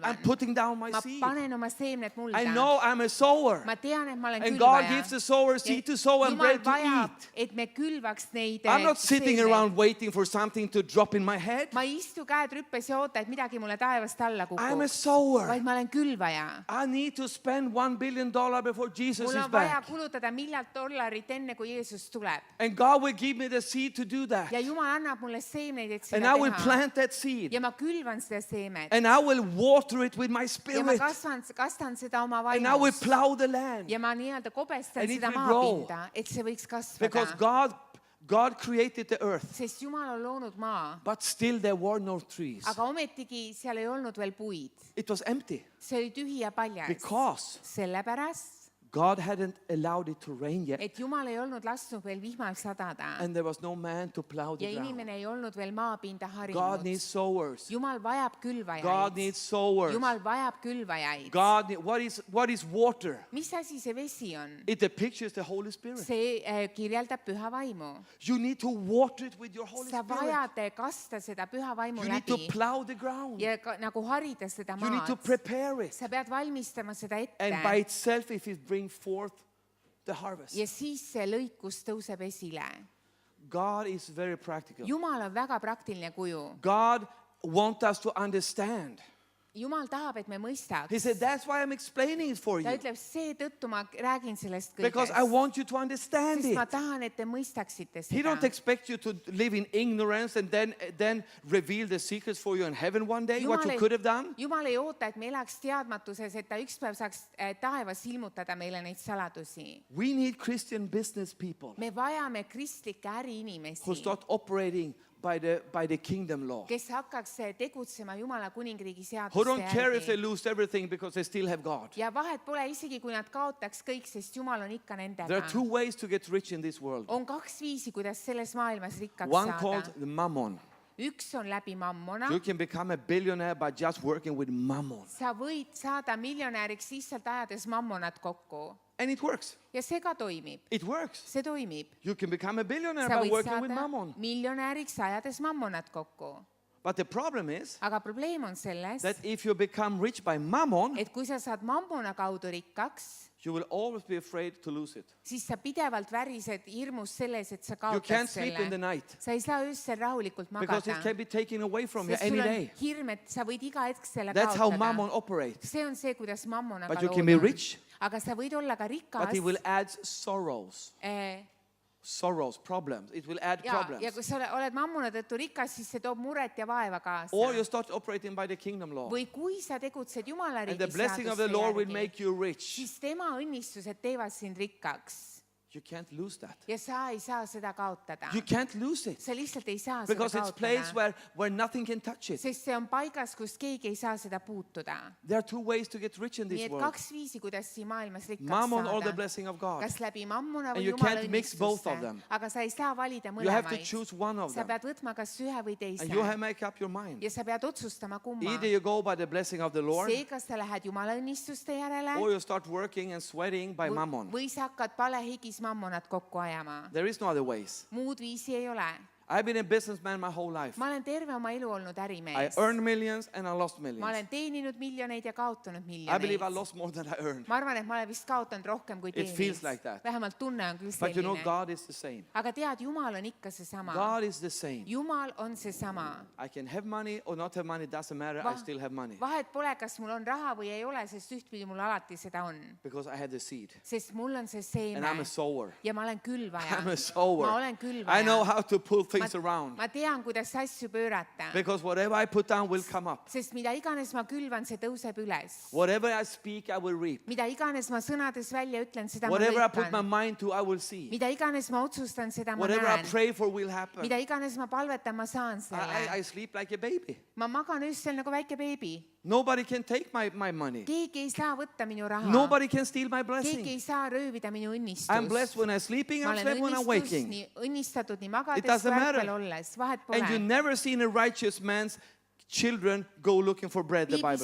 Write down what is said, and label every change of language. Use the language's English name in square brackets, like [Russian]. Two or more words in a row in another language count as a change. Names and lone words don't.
[English] I'm putting down my [Estonian] ma [English] seed. [Estonian] panen oma seemned mulda. [English] I know I'm a sower. [Estonian] ma tean, et ma olen [English] And God [Estonian] külvaja. [English] gives the sower seed to sow and [Estonian] Jumal [English] bread to [Estonian] vajab, [English] eat. [Estonian] et me külvaks neid [English] I'm not sitting [Estonian] seemneid. [English] around waiting for something to drop in my head. [Estonian] ma ei istu käed rüppes ja oota, et midagi mulle taevast alla [English] I'm a [Estonian] kukuks, [English] sower. [Estonian] vaid ma olen külvaja. [English] I need to spend $1 billion before Jesus [Estonian] mul [English] is [Estonian] on vaja [English] back. [Estonian] kulutada $1 miljardit enne, kui Jeesus tuleb. [English] And God will give me the seed to do that. [Estonian] ja Jumal annab mulle seemneid, et [English] And [Estonian] seda [English] I will [Estonian] teha. [English] plant that seed. [Estonian] ja ma külvan seda seemet. [English] And I will water it with my [Estonian] ja ma [English] spirit. [Estonian] kastan seda oma [English] And I will [Estonian] vaimust. [English] plow the land. [Estonian] ja ma nii-öelda kobestan [English] And it [Estonian] seda [English] will grow. [Estonian] maapinda, et see võiks [English] Because [Estonian] kasvada. [English] God created the earth. [Estonian] sest Jumal on loonud maa, [English] But still there were no trees. [Estonian] aga ometigi seal ei olnud veel puid. [English] It was empty. [Estonian] see oli tühi ja paljas. [English] Because [Estonian] sellepärast, [English] God hadn't allowed it to rain yet. [Estonian] et Jumal ei olnud lasknud veel vihmal sadada [English] And there was no man to plow [Estonian] ja [English] the ground. [Estonian] inimene ei olnud veel maapinda [English] God needs [Estonian] harinud. [English] sowers. [Estonian] Jumal vajab [English] God [Estonian] külvajaid. [English] needs sowers. [Estonian] Jumal vajab külvajaid. [English] What is water? [Estonian] mis asi see vesi on? [English] It depicts the Holy Spirit. [Estonian] see kirjeldab püha vaimu. [English] You need to water it with your Holy [Estonian] sa [English] Spirit. [Estonian] vajad kasta seda püha vaimu [English] You need to [Estonian] läbi [English] plow the ground. [Estonian] ja nagu harida seda [English] You need to [Estonian] maad. [English] prepare it. [Estonian] sa pead valmistama seda [English] And by [Estonian] ette [English] itself, if it brings forth the harvest. [Estonian] ja siis see lõikus tõuseb esile. [English] God is very practical. [Estonian] Jumal on väga praktiline kuju. [English] God wants us to understand. [Estonian] Jumal tahab, et me mõistaks. [English] He said, that's why I'm explaining it for [Estonian] ta [English] you. [Estonian] ütleb, seetõttu ma räägin sellest [English] Because I [Estonian] kõigest. [English] want you to understand [Estonian] sest ma [English] it. [Estonian] tahan, et te mõistaksite [English] He don't [Estonian] seda. [English] expect you to live in ignorance and then reveal the secrets for you in heaven one day, what you could have done. [Estonian] Jumal ei oota, et me elaks teadmatuses, et ta ükspäev saaks taevas ilmutada meile neid saladusi. [English] We need Christian business people [Estonian] me vajame kristlikke [English] who [Estonian] äriinimesi, [English] start operating by the kingdom law. [Estonian] kes hakkaks tegutsema Jumala kuningriigi [English] Who [Estonian] seaduste [English] don't care if they [Estonian] järgi. [English] lose everything because they still have God. [Estonian] ja vahet pole isegi, kui nad kaotaks kõik, sest Jumal on ikka [English] There [Estonian] nendega. [English] are two ways to get rich in this world. [Estonian] on kaks viisi, kuidas selles maailmas rikkaks [English] One [Estonian] saada. [English] called the mammon. [Estonian] üks on läbi mammona. [English] You can become a billionaire by just working with mammon. [Estonian] sa võid saada miljonäriks lihtsalt ajades mammonat kokku [English] And it works. [Estonian] ja see ka toimib. [English] It works. [Estonian] see toimib. [English] You can become a billionaire [Estonian] sa [English] by [Estonian] võid [English] working with [Estonian] saada [English] mammon. [Estonian] miljonäriks ajades mammonat kokku. [English] But the problem is [Estonian] aga probleem on selles, [English] that if you become rich by mammon, [Estonian] et kui sa saad mammona kaudu rikkaks, [English] you will always be afraid to lose it. [Estonian] siis sa pidevalt värised hirmus selles, et sa [English] You [Estonian] kaotad [English] can't sleep in the [Estonian] selle. [English] night [Estonian] sa ei saa öösel rahulikult [English] because it [Estonian] magada, [English] can be taken away from you [Estonian] sest sul [English] any [Estonian] on [English] day. [Estonian] hirm, et sa võid iga hetk selle [English] That's how mammon [Estonian] kaotada. [English] operates. [Estonian] see on see, kuidas mammonaga [English] But you can be [Estonian] lood on. [English] rich, [Estonian] aga sa võid olla ka [English] but [Estonian] rikas [English] it will add sorrows. Sorrows, problems. It will add [Estonian] ja [English] problems. [Estonian] kui sa oled mammona tõttu rikas, siis see toob muret ja vaeva kaasa. [English] Or you start operating by the kingdom law. [Estonian] või kui sa tegutsed Jumala [English] And the [Estonian] riigi [English] blessing of the [Estonian] seaduste [English] Lord will [Estonian] järgi, [English] make you rich. [Estonian] siis tema õnnistused teevad sind rikkaks [English] You can't lose that. [Estonian] ja sa ei saa seda kaotada. [English] You can't lose it [Estonian] sa lihtsalt ei saa seda [English] because it's a place [Estonian] kaotada, [English] where nothing can touch it. [Estonian] sest see on paigas, kus keegi ei saa seda puutuda. [English] There are two ways to get rich in [Estonian] nii [English] this [Estonian] et [English] world. [Estonian] kaks viisi, kuidas siin maailmas rikkaks [English] Mammon or the [Estonian] saada. [English] blessing of God. [Estonian] kas läbi mammuna [English] And [Estonian] või [English] you [Estonian] Jumala [English] can't mix both of [Estonian] õnnistuste. [English] them. [Estonian] aga sa ei saa valida [English] You have to [Estonian] mõlemaid. [English] choose one of [Estonian] sa [English] them. [Estonian] pead võtma kas ühe või teise [English] And you have to make up your mind. [Estonian] ja sa pead otsustama kumma. [English] Either you go by the blessing of the Lord [Estonian] see, kas sa lähed Jumala õnnistuste järele [English] or you start working and sweating by mammon. [Estonian] või sa hakkad palehigis mammonat kokku ajama. [English] There is no other ways. [Estonian] muud viisi ei ole. [English] I've been a businessman my whole life. [Estonian] ma olen terve oma elu olnud [English] I [Estonian] ärimees. [English] earned millions and I lost [Estonian] ma [English] millions. [Estonian] olen teeninud miljoneid ja kaotanud [English] I believe I [Estonian] miljoneid. [English] lost more than I earned. [Estonian] ma arvan, et ma olen vist kaotanud rohkem kui [English] It feels [Estonian] teeninud. [English] like that. [Estonian] vähemalt tunne on küll [English] But you know, [Estonian] selline. [English] God is the same. [Estonian] aga tead, Jumal on ikka seesama. [English] God is the same. [Estonian] Jumal on seesama. [English] I can have money or not have money, doesn't matter. I still have money [Estonian] vahet pole, kas mul on raha või ei ole, sest ühtpidi mul alati seda on. [English] because I had the seed. [Estonian] sest mul on see [English] And I'm [Estonian] seeme [English] a sower. [Estonian] ja ma olen külvaja. [English] I'm a sower. [Estonian] ma olen [English] I know [Estonian] külvaja. [English] how to pull things around. [Estonian] ma tean, kuidas asju pöörata, [English] Because whatever I put down will come up. [Estonian] sest mida iganes ma külvan, see tõuseb üles. [English] Whatever I speak, I will reap. [Estonian] mida iganes ma sõnades välja ütlen, seda ma [English] Whatever I put my [Estonian] lõikan. [English] mind to, I will see. [Estonian] mida iganes ma otsustan, seda ma [English] Whatever I [Estonian] näen. [English] pray for will happen. [Estonian] mida iganes ma palvetan, ma saan selle. [English] I sleep like a baby. [Estonian] ma magan öösel nagu väike beebi. [English] Nobody can take my money. [Estonian] keegi ei saa võtta minu raha. [English] Nobody can steal my [Estonian] keegi [English] blessing. [Estonian] ei saa röövida minu õnnistust. [English] I'm blessed when I'm sleeping, [Estonian] ma [English] I'm [Estonian] olen [English] blessed when I'm waking. [Estonian] õnnistatud nii [English] It [Estonian] magades [English] doesn't [Estonian] kui [English] matter. [Estonian] ärkvel olles, vahet [English] And you [Estonian] pole. [English] never seen a righteous man's children go looking for bread, the Bible